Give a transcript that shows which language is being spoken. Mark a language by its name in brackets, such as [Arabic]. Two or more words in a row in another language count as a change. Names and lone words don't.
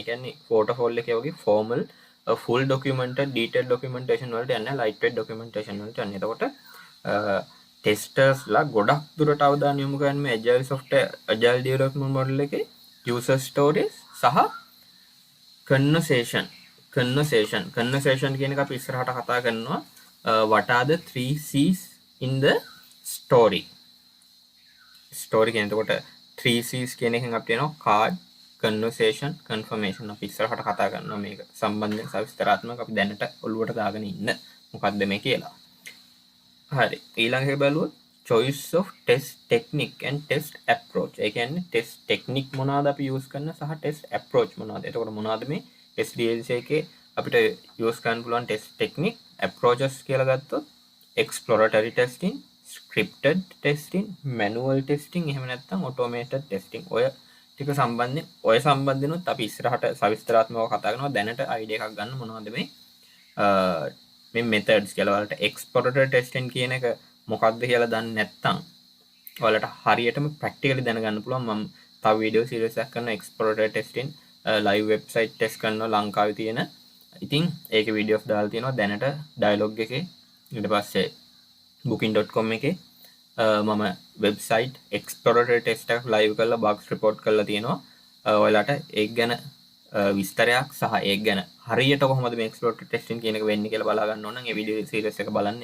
[Sinhala] කියන්නේ waterfall එකේ වගේ [English] formal full documented detailed documentation [Sinhala] වලට යන්නේ [English] lightweight documentation [Sinhala] වලට යන්නේ. එතකොට testers ලා ගොඩක් දුරට අවධානය යොමු කරන්නේ මේ [English] agile development model [Sinhala] එකේ [English] user stories [Sinhala] සහ conversation කියන එක අපි ඉස්සරහට කතා කරනවා. [English] what are the 3 C's in the story [Sinhala] කියන එතකොට [English] 3 C's [Sinhala] කියන එකෙන් අපිට එනවා [English] card, conversation confirmation [Sinhala] අපි ඉස්සරහට කතා කරනවා මේක සම්බන්ධයෙන් සවිස්තරාත්මක අපි දැනට ඔළුවට දාගෙන ඉන්න මොකක්ද මේ කියලා. හරි ඊළඟ එක බලුවොත් [English] choice of test technique and test approach. [Sinhala] ඒ කියන්නේ [English] test technique [Sinhala] මොනවාද අපි use කරන සහ [English] test approach [Sinhala] මොනවාද. එතකොට මොනවාද මේ SDLC එකේ අපිට use කරන්න පුළුවන් [English] test technique approaches [Sinhala] කියලා ගත්තොත් [English] exploratory testing, scripted testing, manual testing [Sinhala] එහෙම නැත්නම් [English] automated testing. [Sinhala] ඔය ටික සම්බන්ධෙනුත් අපි ඉස්සරහට සවිස්තරාත්මකව කතා කරනවා. දැනට idea එකක් ගන්න මොනවද මේ methods කියලා. වලට [English] exploratory testing [Sinhala] කියන එක මොකක්ද කියලා දන්නේ නැත්නම් ඔයාලට හරියටම practically දැනගන්න පුළුවන්. මම තව වීඩියෝ සීරීස් එකක් කරනවා [English] exploratory testing live website test [Sinhala] කරනවා ලංකාවේ තියෙන. ඉතින් ඒකේ වීඩියෝස් දාලා තියෙනවා දැනට dialog එකේ. ඊට පස්සේ booking.com එකේ මම වෙබ්සයිට් [English] exploratory test [Sinhala] එකක් live කරලා [English] bugs report [Sinhala] කරලා තියෙනවා. ඔයාලට ඒක ගැන විස්තරයක් සහ ඒක ගැන හරියට කොහොමද මේ [English] exploratory testing [Sinhala] කියන එක වෙන්නේ කියලා බලා ගන්න ඕන නම් ඒ වීඩියෝ සීරීස් එක බලන්න.